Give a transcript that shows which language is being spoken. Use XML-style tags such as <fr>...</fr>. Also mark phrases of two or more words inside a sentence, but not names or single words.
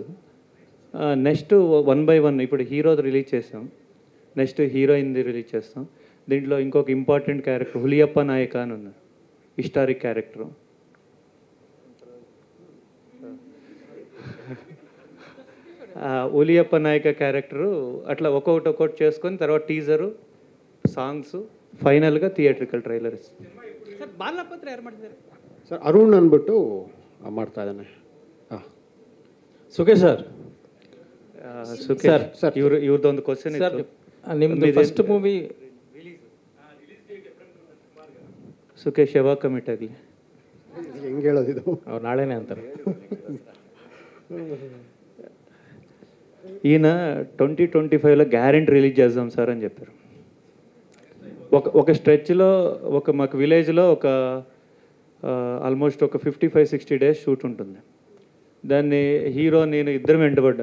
<te>నెక్స్ట్</te> <en>1 by 1</en> <te>ఇప్పుడు హీరోది రిలీజ్ చేసాం, నెక్స్ట్ హీరోయిన్ది రిలీజ్ చేస్తాం. దీంట్లో ఇంకొక ఇంపార్టెంట్ క్యారెక్టర్ హులియప్ప నాయక అని ఉన్నారు, హిస్టారిక్ క్యారెక్టరు. హులియప్ప నాయక క్యారెక్టరు అట్లా ఒక్కొక్కటి చేసుకొని తర్వాత టీజరు, సాంగ్స్, ఫైనల్గా</te> <en>theatrical trailer.</en> <kn>ಸರ್ ಬಾಲಪತ್ರ ಯಾರು ಮಾಡ್ತಿದ್ದಾರೆ ಸರ್? ಅರುಣ್ ಅಂದ್ಬಿಟ್ಟು ಮಾಡ್ತಾ ಇದ್ದಾನೆ. ಸುಖೇಶ್ ಸರ್. ಸುಖೇಶ್ ಸರ್, ಇವ್ರದ್ದೊಂದು ಕ್ವಶನ್ ಇತ್ತು. ನಿಮ್ಮದು ಫಸ್ಟ್ ಮೂವಿ ಸುಖೇಶ್ ಯಾವಾಗ ಕಮಿಟ್ ಆಗಲಿ? ಹೆಂಗೆ ಹೇಳೋದಿದು? ಅವ್ರು ನಾಳೆನೇ ಅಂತಾರೆ.</kn> <te>ఈయన 2025లో గ్యారెంటీ రిలీజ్ చేద్దాం సార్ అని చెప్పారు. ఒక స్ట్రెచ్లో మాకు విలేజ్లో ఆల్మోస్ట్ ఒక 55-60 డేస్ షూట్ ఉంటుంది. దాన్ని హీరో నేను ఇద్దరం వెంటబడ్డాం.</te>